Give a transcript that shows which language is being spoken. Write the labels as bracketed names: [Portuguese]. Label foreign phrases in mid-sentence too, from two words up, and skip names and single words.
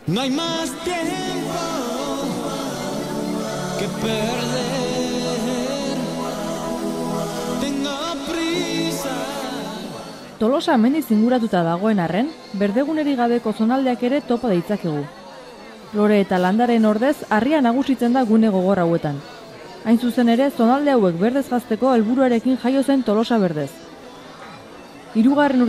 [Spanish] No hay más tiempo que perder. Tengo prisa. [Basque] Tolosa mendiz inguratuta dagoen arren, berdegunerik gabeko zonaldeak ere topa ditzakegu. Lore eta landaren ordez, harria nagusitzen da gune gogor hauetan. Hain zuzen ere, zonalde hauek berdez jazteko helburuarekin jaio zen Tolosa berdez. 3.